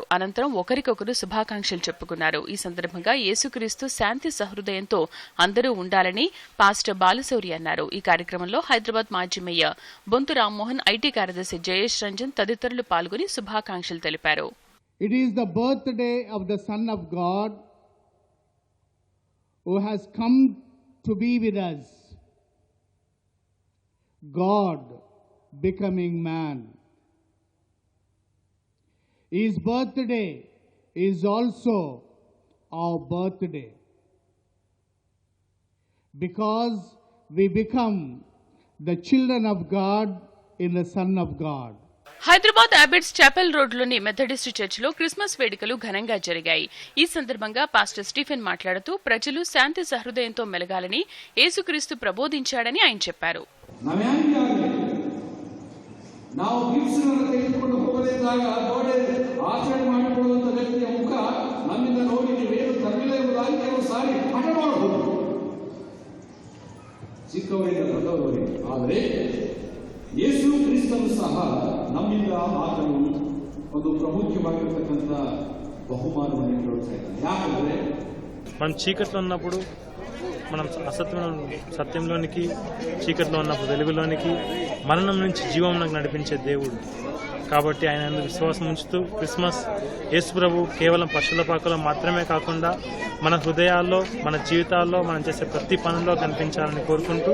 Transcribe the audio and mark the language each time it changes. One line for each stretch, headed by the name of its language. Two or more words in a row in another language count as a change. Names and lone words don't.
Telugu: అనంతరం ఒకరికొకరు శుభాకాంక్షలు చెప్పుకున్నారు. ఈ సందర్భంగా యేసుక్రీస్తు శాంతి సహృదయంతో అందరూ ఉండాలని పాస్టర్ బాలశౌరి అన్నారు. ఈ కార్యక్రమంలో హైదరాబాద్ మాజీ మేయర్ బొంతు రామ్మోహన్, ఐటీ కార్యదర్శి జయేష్ రంజన్ తదితరులు పాల్గొని శుభాకాంక్షలు తెలిపారు.
English: It is the birthday of the Son of God who has come to be with us. God becoming man. His birthday is also our birthday because we become the children of God in the Son of God.
Telugu: హైదరాబాద్ అబిడ్స్ చాపెల్ రోడ్లోని మెథడిస్ట్ చర్చిలో క్రిస్మస్ వేడుకలు ఘనంగా జరిగాయి. ఈ సందర్భంగా పాస్టర్ స్టీఫెన్ మాట్లాడుతూ ప్రజలు శాంతి సహృదయంతో మెలగాలని యేసుక్రీస్తు ప్రబోధించాడని ఆయన చెప్పారు.
Kannada: ನಾವು ಗಿಫ್ಟ್ಸ್ಗಳನ್ನು ತೆಗೆದುಕೊಂಡು ಹೋಗದಿದ್ದಾಗ ಗೋಡೆ ಆಚರಣೆ ಮಾಡಿಕೊಳ್ಳುವಂಥ ವ್ಯಕ್ತಿಯ ಮುಖ ನಮ್ಮಿಂದ ನೋಡಿ ನೀವೇನು ತರಲಿಲ್ಲ ಎಂಬುದಾಗಿ ಕೆಲವು ಸಾರಿ ಹಠ ಮಾಡಬಹುದು, ಚಿಕ್ಕವರಿಂದ ದೊಡ್ಡವರಿಗೆ. ಆದರೆ ಯೇಸು ಕ್ರಿಸ್ತನು ಸಹ ನಮ್ಮಿಂದ ಆತನು ಒಂದು ಪ್ರಾಮುಖ್ಯವಾಗಿರ್ತಕ್ಕಂಥ ಬಹುಮಾನವನ್ನು ಕೇಳ್ತಾ ಇದ್ದಾನೆ. ಯಾಕಂದ್ರೆ
Telugu: మనం చీకట్లో ఉన్నప్పుడు మనం సత్యంలోనికి, చీకట్లో ఉన్నప్పుడు వెలుగులోనికి, మరణం నుంచి జీవంలోకి నడిపించే దేవుడు. కాబట్టి ఆయన విశ్వాసం ఉంచుతూ క్రిస్మస్ యేసు ప్రభు కేవలం పశువుల పాకలో మాత్రమే కాకుండా మన హృదయాల్లో, మన జీవితాల్లో, మనం చేసే ప్రతి పనుల్లో కనిపించాలని కోరుకుంటూ.